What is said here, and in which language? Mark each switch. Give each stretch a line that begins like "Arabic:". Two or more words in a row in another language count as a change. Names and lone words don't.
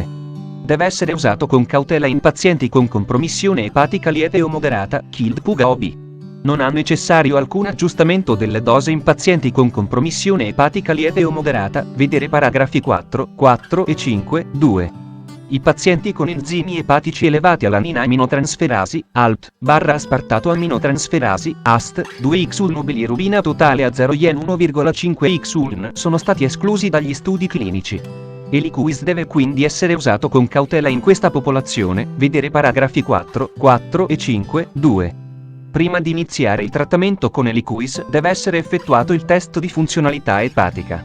Italian: Deve essere usato con cautela in pazienti con compromissione epatica lieve o moderata, KILD PUGA-OB. Non ha necessario alcun aggiustamento delle dose in pazienti con compromissione epatica lieve o moderata, vedere paragrafi 4 e 5.2. I pazienti con enzimi epatici elevati all'anina aminotransferasi, ALT, aspartato aminotransferasi, AST, 2-Xuln o bilirubina totale a 0 IN 1,5 Xuln sono stati esclusi dagli studi clinici. Eliquis deve quindi essere usato con cautela in questa popolazione, vedere paragrafi 4 e 5.2. Prima di iniziare il trattamento con Eliquis deve essere effettuato il test di funzionalità epatica.